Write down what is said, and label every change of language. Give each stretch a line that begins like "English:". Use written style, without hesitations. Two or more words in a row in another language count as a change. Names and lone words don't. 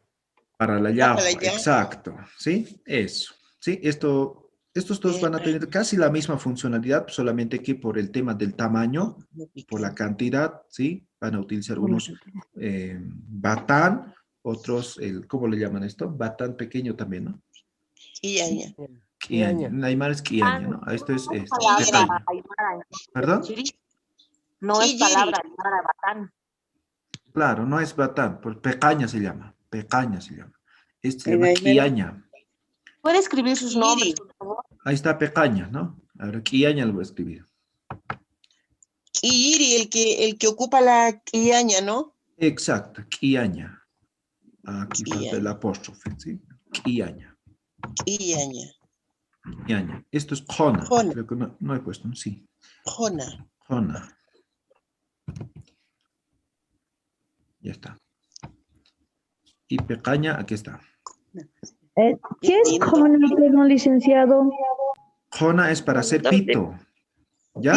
Spanish: Para la yahua, exacto, ¿sí? Eso, ¿sí? Estos dos van a tener casi la misma funcionalidad, solamente que por el tema del tamaño, por la cantidad, ¿sí? Van a utilizar unos batán, otros, ¿cómo le llaman esto? Batán pequeño también, ¿no? Quillaña. Quiaña. Naimar es quiaña, ¿no? Esto es pecaña. ¿Perdón? No es palabra aymara, batán. Claro, no es batán, pues pecaña se llama. Pecaña se llama. Este se llama quiaña. ¿Puede escribir sus nombres, por favor? Ahí está pecaña, ¿no? Ahora quiaña lo voy a escribir. Quilliri, el que ocupa la quillaña, ¿no? Exacto, quiaña. Aquí falta el apóstrofe, ¿sí? Quiaña. Quillaña. Quiaña. Esto es jona. Jona. Creo que no he puesto, sí. Jona. Jona. Ya está. Y pecaña, aquí está. ¿Qué es Jona, perdón, licenciado? Jona es para hacer pito, ¿ya?